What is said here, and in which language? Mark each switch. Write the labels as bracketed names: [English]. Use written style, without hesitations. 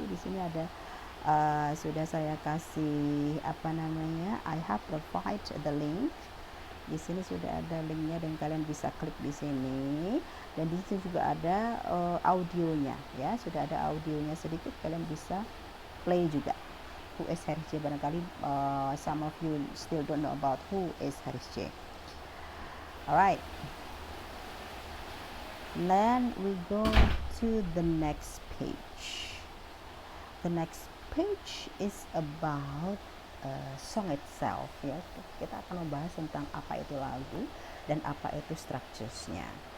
[Indonesian] Di sini ada sudah saya kasih apa namanya, [English] I have provide the link. [Indonesian] Di sini sudah ada linknya dan kalian bisa klik di sini, dan di sini juga ada audionya, ya. Sudah ada audionya sedikit, kalian bisa play juga. [English] Who is Harry J? Barangkali some of you still don't know about who is Harry J. Alright, then we go to the next page. The next page is about song itself, ya. [Indonesian] Kita akan membahas tentang apa itu lagu dan apa itu structuresnya.